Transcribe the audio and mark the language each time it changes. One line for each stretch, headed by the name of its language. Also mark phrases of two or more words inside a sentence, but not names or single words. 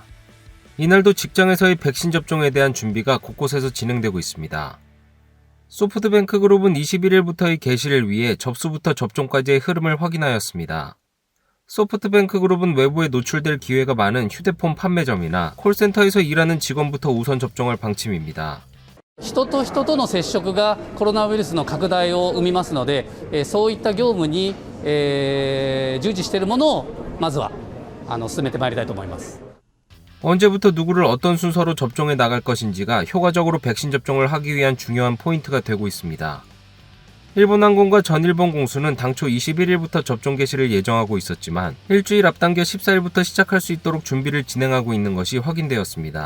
Korean: 이날도 직장에서의 백신 접종에 대한 준비가 곳곳에서 진행되고 있습니다. 소프트뱅크 그룹은 21일부터의 개시를 위해 접수부터 접종까지의 흐름을 확인하였습니다. 소프트뱅크 그룹은 외부에 노출될 기회가 많은 휴대폰 판매점이나 콜센터에서 일하는 직원부터 우선 접종할 방침입니다.
Japanese: 人と人との接触がコロナウイルスの拡大を生みますので、そういった業務に従事しているものをまずは進めてまいりたいと思います。
Korean: 언제부터 누구를 어떤 순서로 접종해 나갈 것인지가 효과적으로 백신 접종을 하기 위한 중요한 포인트가 되고 있습니다. 일본항공과 전일본 공수는 당초 21일부터 접종 개시를 예정하고 있었지만 일주일 앞당겨 14일부터 시작할 수 있도록 준비를 진행하고 있는 것이 확인되었습니다.